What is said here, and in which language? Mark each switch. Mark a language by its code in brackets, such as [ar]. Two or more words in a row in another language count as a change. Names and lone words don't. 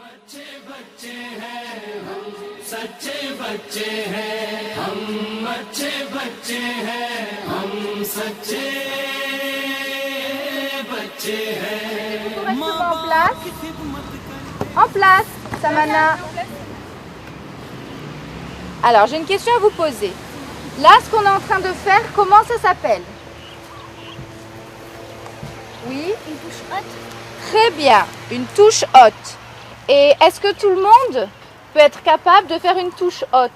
[hi] अच्छे बच्चे हैं हम सच्चे बच्चे हैं हम अच्छे बच्चे हैं हम सच्चे बच्चे हैं [fr] En place, Samana. Alors, j'ai une question à vous poser. Là, ce qu'on est en train de faire, comment ça s'appelle? Oui? Une touche haute. Très bien, une touche haute. Et est-ce que tout le monde peut être capable de faire une touche haute?